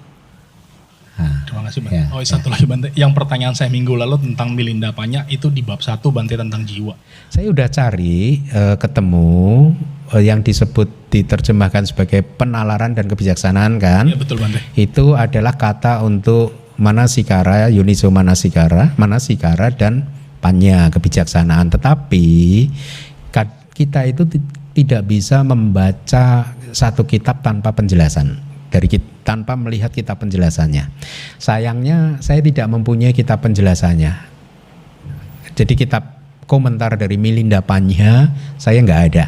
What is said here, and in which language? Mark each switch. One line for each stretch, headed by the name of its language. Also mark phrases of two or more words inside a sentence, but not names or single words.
Indonesian: Terima kasih Bante. Satu lagi Bante, yang pertanyaan saya minggu lalu tentang Milinda Panya itu di bab 1 Bante tentang jiwa. Saya udah cari ketemu yang disebut diterjemahkan sebagai penalaran dan kebijaksanaan kan. Iya betul Bante. Itu adalah kata untuk
Pali: manasikara, yuniso manasikara
Indonesian: dan panya, kebijaksanaan. Tetapi kita itu tidak bisa membaca satu kitab tanpa penjelasan. Tanpa melihat kitab penjelasannya. Sayangnya saya tidak mempunyai kitab penjelasannya. Jadi kitab komentar dari Milinda Panya saya nggak ada.